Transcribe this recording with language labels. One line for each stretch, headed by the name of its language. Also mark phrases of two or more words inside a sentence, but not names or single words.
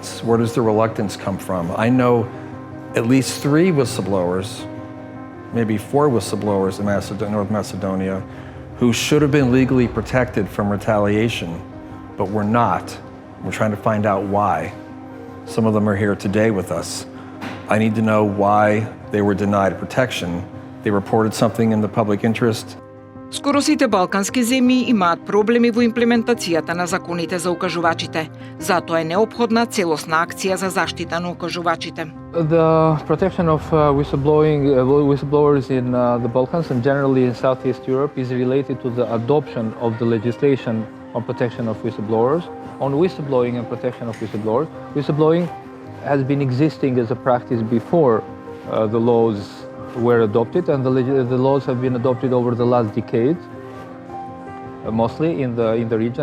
English: Where does the reluctance come from? I know at least 3 whistleblowers, maybe 4 whistleblowers in North Macedonia, who should have been legally protected from retaliation, but were not. We're trying to find out why. Some of them are here today with us. I need to know why they were denied protection. They reported something in the public interest.
Macedonian: Скоро сите балкански земји имаат проблеми во имплементацијата на законите за укажувачите. Затоа е неопходна целосна акција за заштита на укажувачите.
English: The protection of whistleblowers in the Balkans and generally in Southeast Europe is related to the adoption of the legislation on protection of whistleblowers. On whistleblowing and protection of whistleblowers, whistleblowing has been existing as a practice before the laws were adopted, and the laws have been adopted over the last decade, mostly in the region.